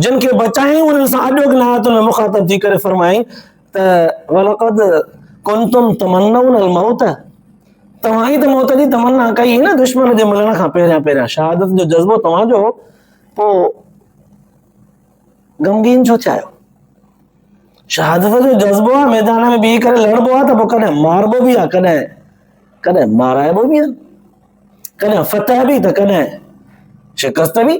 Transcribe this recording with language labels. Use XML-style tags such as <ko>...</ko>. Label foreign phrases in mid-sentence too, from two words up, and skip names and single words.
<sd>जिन खे बचाई उन्हनि सां अॼोकिन आयतुनि में मुख़ातब थी करे फरमाई त</sd> <ar>ولقد كنتم تمنون الموت,</ar> <sd>तव्हां ई त मौत जी तमन्ना कई न दुश्मन जे मिलण खां पहिरियां पहिरियां, शहादत जो जज़्बो तव्हांजो, पोइ गमगीन छो चाहियो। शहादत जो जज़्बो आहे, मैदान में बीह करे लड़बो आहे त पोइ कॾहिं मारबो बि आहे, कॾहिं कॾहिं माराइबो बि आहे, कॾहिं फतह बि त कॾहिं शिकस्त बि।</sd>